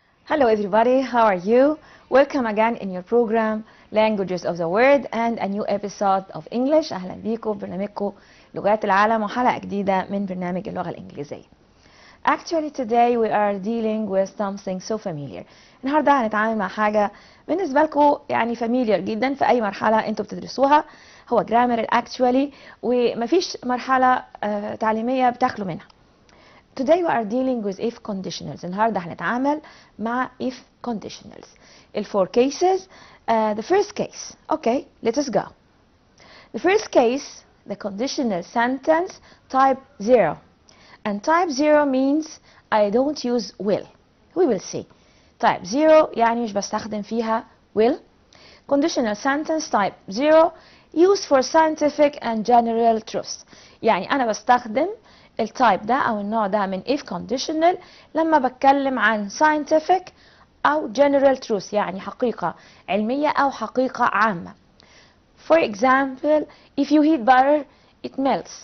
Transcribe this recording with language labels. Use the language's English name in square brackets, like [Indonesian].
[English] Hello everybody, how are you? Welcome again in your program Languages of the World and a new episode of English. [Arabic] أهلا بيكم برنامجكم لغات العالم وحلقة جديدة من برنامج اللغة الإنجليزية. [English] Actually today we are dealing with something so familiar. [Arabic] النهاردة هنتعامل مع حاجة بالنسبة لكم يعني [English] familiar [Arabic] جدا في أي مرحلة أنتوا بتدرسوها. هو [English] grammar actually [Arabic] ومفيش مرحلة تعليمية بتخلو منها. [English] Today we are dealing with if conditionals. [Arabic] النهاردة هنتعامل مع if conditionals. [English] The four cases. The first case. Okay, let us go. The first case, the conditional sentence type 0. And type 0 means I don't use will. We will see. [Arabic] Type 0 يعني مش بستخدم فيها will. [English] Conditional sentence type 0 used for scientific and general truths. [Arabic] يعني أنا بستخدم التايب ده أو النوع ده من if conditional لما بتكلم عن scientific أو [English] general truth [Arabic] يعني حقيقة علمية أو حقيقة عامة. [English] For example, if you heat butter it melts.